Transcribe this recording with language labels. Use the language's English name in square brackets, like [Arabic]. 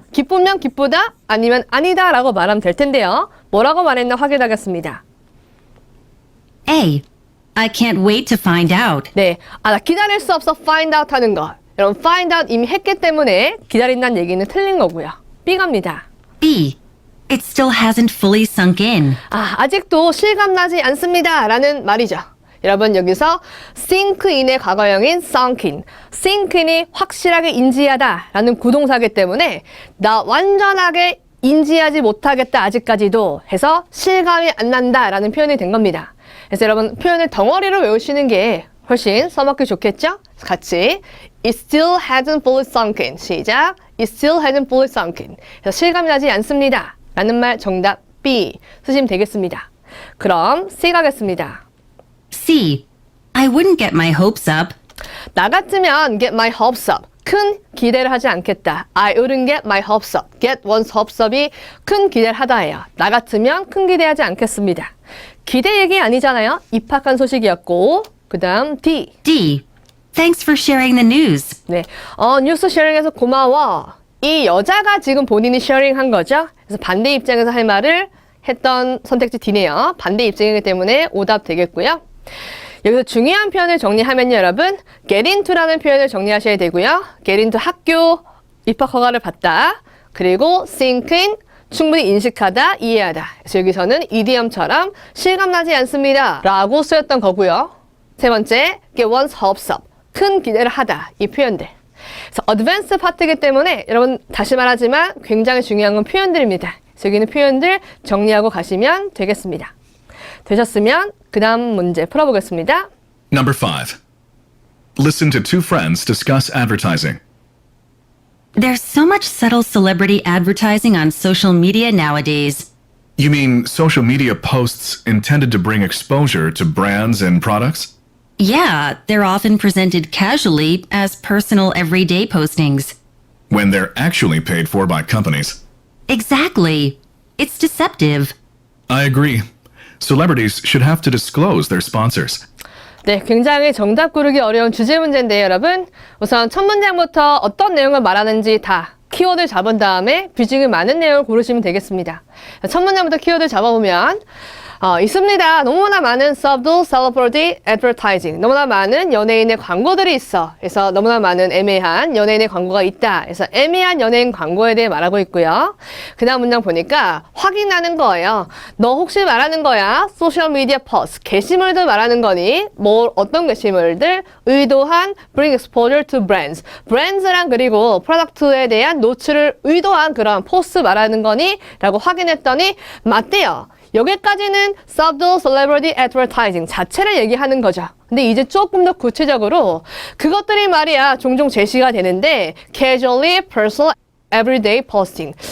[Korean] 기쁘면 기쁘다 아니면 아니다 라고 말하면 될 텐데요. 뭐라고 말했나 확인하겠습니다. [English] A. I can't wait to find out. [Korean] 네, 나 기다릴 수 없어 find out 하는 거. 여러분 find out 이미 했기 때문에 기다린다는 얘기는 틀린 거고요. B 갑니다. [English] B. It still hasn't fully sunk in. [Korean] 아직도 실감나지 않습니다 라는 말이죠. 여러분 여기서 sink in의 과거형인 sunk in. sink in이 확실하게 인지하다 라는 구동사기 때문에 나 완전하게 인지하지 못하겠다 아직까지도 해서 실감이 안 난다 라는 표현이 된 겁니다. 그래서 여러분 표현을 덩어리로 외우시는 게 훨씬 써먹기 좋겠죠? [English] 같이 It still hasn't fully sunk in. [Korean] 시작. [English] It still hasn't fully sunk in. [Korean] 그래서 실감이 나지 않습니다 라는 말 정답 B 쓰시면 되겠습니다. 그럼 C 가겠습니다. [English] C. I wouldn't get my hopes up [Korean] 나 같으면 [English] get my hopes up. [Korean] 큰 기대를 하지 않겠다. [English] I wouldn't get my hopes up. [Korean] get one's hopes up이 큰 기대를 하다예요. 나 같으면 큰 기대하지 않겠습니다. 기대 얘기 아니잖아요. 입학한 소식이었고 그 다음 D. [English] D. Thanks for sharing the news. [Korean] 네, 뉴스 쉐어링해서 고마워. 이 여자가 지금 본인이 쉐어링한 거죠. 그래서 반대 입장에서 할 말을 했던 선택지 D네요. 반대 입장이기 때문에 오답 되겠고요. 여기서 중요한 표현을 정리하면요, 여러분. get into라는 표현을 정리하셔야 되고요. get into 학교, 입학 허가를 받다. 그리고 sink in, 충분히 인식하다, 이해하다. 그래서 여기서는 이디엄처럼 실감나지 않습니다. 라고 쓰였던 거고요. 세 번째, get one's hopes up. 큰 기대를 하다. 이 표현들. 그래서 어드밴스 파트이기 때문에 여러분 다시 말하지만 굉장히 중요한 건 표현들입니다. 그래서 여기는 표현들 정리하고 가시면 되겠습니다. 되셨으면 그 다음 문제 풀어보겠습니다. [English] Number 5. Listen to two friends discuss advertising. There's so much subtle celebrity advertising on social media nowadays. You mean social media posts intended to bring exposure to brands and products? Yeah, they're often presented casually as personal everyday postings. When they're actually paid for by companies. Exactly. It's deceptive. I agree. Celebrities should have to disclose their sponsors. [Korean] 네, 굉장히 정답 고르기 어려운 주제 문제인데요, 여러분. 우선 첫 문장부터 어떤 내용을 말하는지 다 키워드 잡은 다음에 비중이 많은 내용을 고르시면 되겠습니다. 첫 문장부터 키워드 잡아보면 있습니다. 너무나 많은 [English] subtle celebrity advertising. [Korean] 너무나 많은 연예인의 광고들이 있어. 그래서 너무나 많은 애매한 연예인의 광고가 있다. 그래서 애매한 연예인 광고에 대해 말하고 있고요. 그 다음 문장 보니까 확인하는 거예요. 너 혹시 말하는 거야? 소셜 미디어 포스트. 게시물들 말하는 거니? 어떤 게시물들? [English] 의도한 bring exposure to brands. [Korean] brands랑 그리고 프로덕트에 대한 노출을 의도한 그런 포스트 말하는 거니? 라고 확인했더니 맞대요. 여기까지는 subtle celebrity advertising 자체를 얘기하는 거죠. 근데 이제 조금 더 구체적으로 그것들이 말이야 종종 제시가 되는데 [English] casually, personal, everyday posting.